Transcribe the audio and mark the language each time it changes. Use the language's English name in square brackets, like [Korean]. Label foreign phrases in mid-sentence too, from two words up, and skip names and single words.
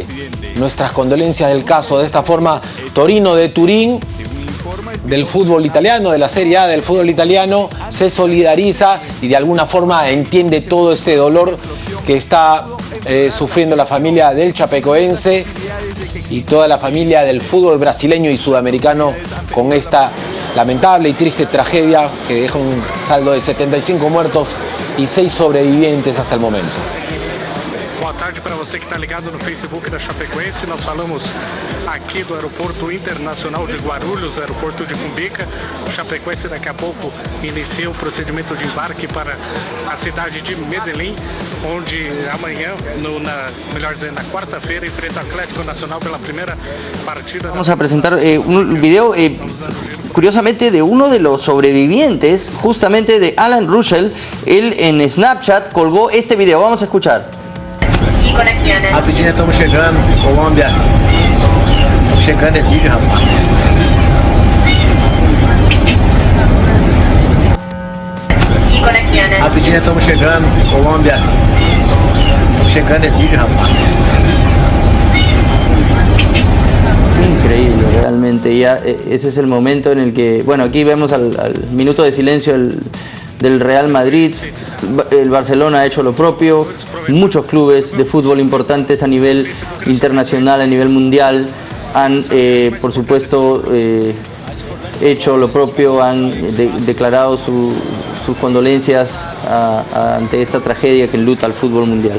[Spanish] Nuestras condolencias del caso. De esta forma, Torino de Turín, del fútbol italiano, de la Serie A del fútbol italiano, se solidariza y de alguna forma entiende todo este dolor que está sufriendo la familia del Chapecoense y toda la familia del fútbol brasileño y sudamericano con esta lamentable y triste tragedia que deja un saldo de 75 muertos y 6 sobrevivientes hasta el momento. [Portuguese] Boa tarde para você que está ligado no Facebook da Chapecoense. Nós falamos aqui do Aeroporto Internacional de Guarulhos, Aeroporto de Cumbica. O Chapecoense daqui a pouco inicia o procedimento de embarque para a cidade de Medellín, onde amanhã, melhor dizendo, na quarta-feira, enfrenta o Atlético Nacional pela primeira partida. [Spanish] Vamos a presentar un video, curiosamente, de uno de los sobrevivientes, justamente de Alan Russell. Él en Snapchat colgó este video. Vamos a escuchar. [Portuguese] Rapidinho, estamos chegando, Colômbia. Estamos chegando, é vídeo, rapaz. Rapidinho, estamos chegando, Colômbia. Estamos chegando, é vídeo, rapaz. [Spanish] Increíble, realmente. Ya ese es el momento en el que, bueno, aquí vemos al minuto de silencio del Real Madrid. El Barcelona ha hecho lo propio. Muchos clubes de fútbol importantes a nivel internacional, a nivel mundial, han, por supuesto, hecho lo propio, han declarado sus condolencias ante esta tragedia que enluta al fútbol mundial.